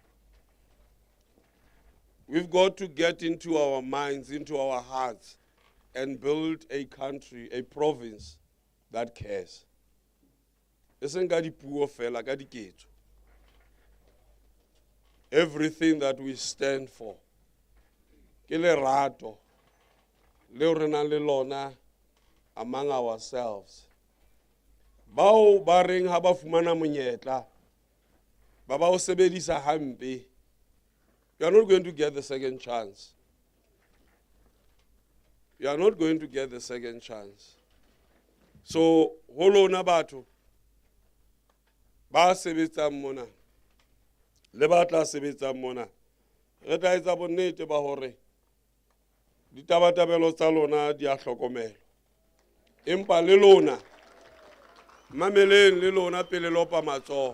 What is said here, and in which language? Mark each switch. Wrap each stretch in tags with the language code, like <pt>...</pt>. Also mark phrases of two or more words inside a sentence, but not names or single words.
<en>We've got to get into our minds, into our hearts, and build a country, a province that cares. Everything that we stand for. Rato, among ourselves.</en> <st>Bao bareng haba fumana monyetla. Baba o sebedisa hampe.</st> <en>You are not going to get the second chance. You are not going to get the second chance. So,</en> <st>holo na batho. Ba sebetsa mona. Le batla sebetsa mona. Re tla etsa bonnete ba hore ditabatabelo tsa lona di a hlokomelwa. Empa le lona mameleng le lona pele lopa matsoho.</st>